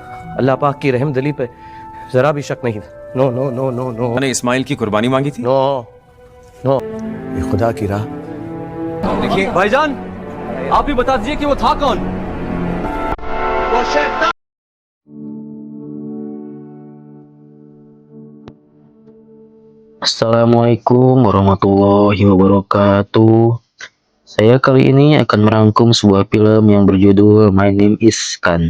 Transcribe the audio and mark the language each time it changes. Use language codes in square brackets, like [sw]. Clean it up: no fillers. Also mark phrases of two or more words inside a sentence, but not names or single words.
[hi] अल्लाह पाक की रहम दिली पे जरा भी शक नहीं। [en] no no no no no [hi] मैंने इस्माइल की कुर्बानी मांगी थी। [en] no no, [hi] ये खुदा की राह। देखिए भाईजान, आप ही बता दीजिए कि वो था कौन। [ar] السلام عليكم ورحمة الله وبركاته. [id] Saya kali ini akan merangkum sebuah film yang berjudul My Name is Khan.